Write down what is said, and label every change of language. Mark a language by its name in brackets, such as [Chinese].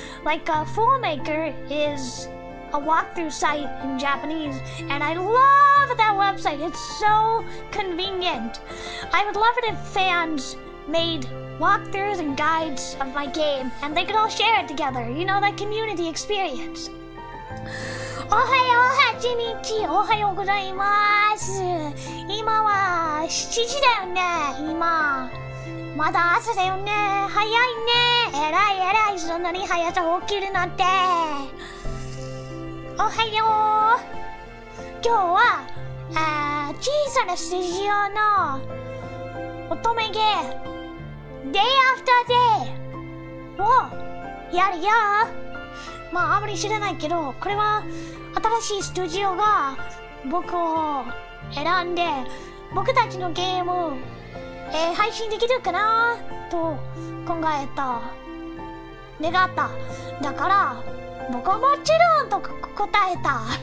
[English] Foolmaker is a walkthrough site in Japanese, and I love that website. It's so convenient. I would love it if fans made walkthroughs and guides of my game, and they could all share it together. That community experience. [Japanese] おはよう、8日、おはようございます。今は7時だよね、今。まだ朝だよね。早いね。偉い。そんなに早さ起きるなんて。おはよう。今日は、小さなスタジオの乙女ゲー。 Day after day をやるよ。あんまり知らないけど、これは新しいスタジオが僕を選んで、僕たちのゲーム、配信できるかなと考えた、願った。だから僕はもちろんと答えた。